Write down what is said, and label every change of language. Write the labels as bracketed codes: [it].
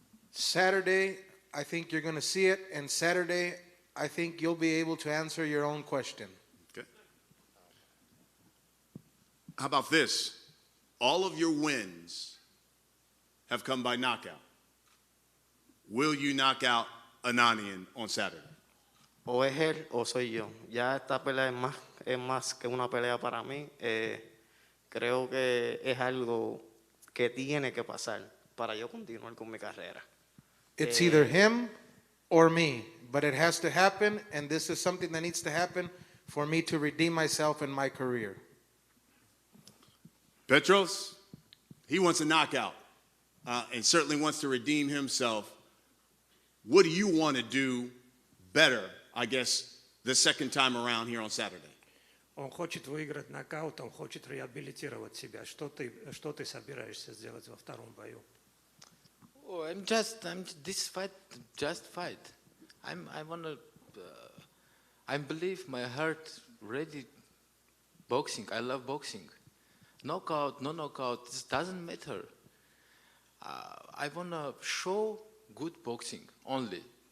[en] Saturday, I think you're going to see it, and Saturday, I think you'll be able to answer your own question. Okay. How about this? All of your wins have come by knockout. Will you knock out Ananyan on Saturday? [es] O es él o soy yo. Ya esta pelea es más que una pelea para mí. Creo que es algo que tiene que pasar para yo continuar con mi carrera. [en] It's either him or me, but it has to happen, and this is something that needs to happen for me to redeem myself in my career. Petros, he wants a knockout and certainly wants to redeem himself. What do you want to do better, I guess, the second time around here on Saturday? [ru] Он хочет выиграть нокаут, он хочет реабилитировать себя. Что ты собираешься сделать во втором бою? [en] Oh, this fight, just fight. I believe my heart ready boxing. I love boxing. Knockout, no knockout, this doesn't matter. I wanna show good boxing only.